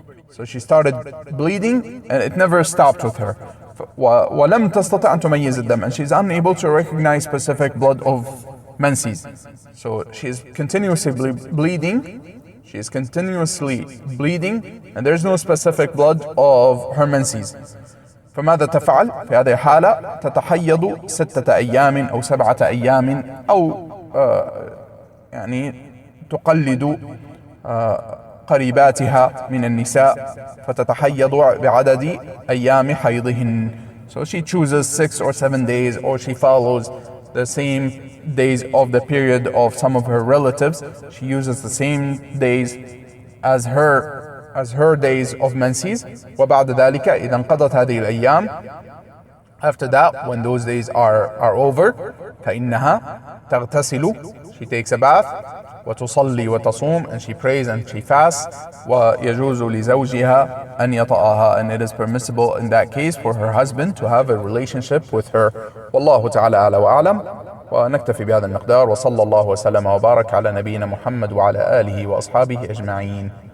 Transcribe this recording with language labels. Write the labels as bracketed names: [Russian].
[English] So she started bleeding and it never stopped with her. [Arabic] وَلَمْ تَسْتَطِعْ أَن تُمَيِّزَ الدَّمَ, [English] and she's unable to recognize specific blood of menses. So she is continuously bleeding. She is continuously bleeding and there's no specific blood of her menses. [Arabic] فماذا تفعل؟ في هذه الحالة تتحيض 6 أيام أو 7 أيام أو يعني تقلد قريباتها من النساء فتتحيض بعدد أيام حيضهن. [English] So she chooses 6 or 7 days, or she follows the same days of the period of some of her relatives. She uses the same days as her days of menses. [Arabic] وبعد ذلك إذا انقضت هذه الأيام, [English] after that, when those days are over, [Arabic] فإنها تغتسل, [English] she takes a bath, [Arabic] وتصلي وتصوم, [English] and she prays and she fasts, [Arabic] ويجوز لزوجها أن يطأها, [English] and it is permissible in that case for her husband to have a relationship with her. [Arabic] والله تعالى أعلى وأعلم. ونكتفي بهذا المقدار، وصلى الله وسلم وبارك على نبينا محمد وعلى آله وأصحابه أجمعين.